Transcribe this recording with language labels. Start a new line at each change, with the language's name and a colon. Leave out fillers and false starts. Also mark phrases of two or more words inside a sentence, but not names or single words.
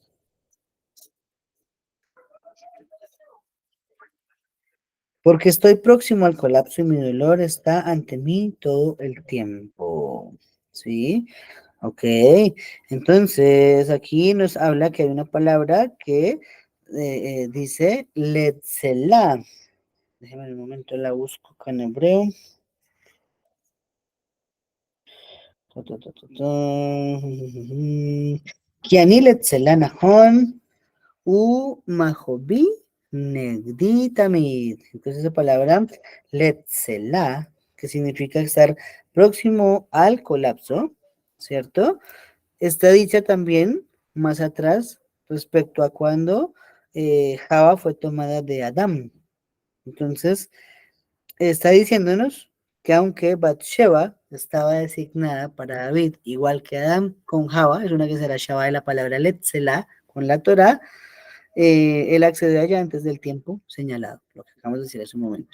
Spanish: Porque estoy próximo al colapso y mi dolor está ante mí todo el tiempo. ¿Sí? Ok. Entonces, aquí nos habla que hay una palabra que dice Letzelah. Déjame un momento, la busco acá en hebreo.
Hebrew: כי אני לצלה נכון, מכאובי נגדי תמיד.
Spanish: Entonces esa palabra, Letzela, que significa estar próximo al colapso, ¿cierto? Está dicha también más atrás respecto a cuando Java fue tomada de Adán. Entonces, está diciéndonos que aunque Bathsheba estaba designada para David, igual que Adán con Java, es una que será Shava de la palabra Letzela con la Torah, él accedió allá antes del tiempo señalado, lo que acabamos de decir hace un momento.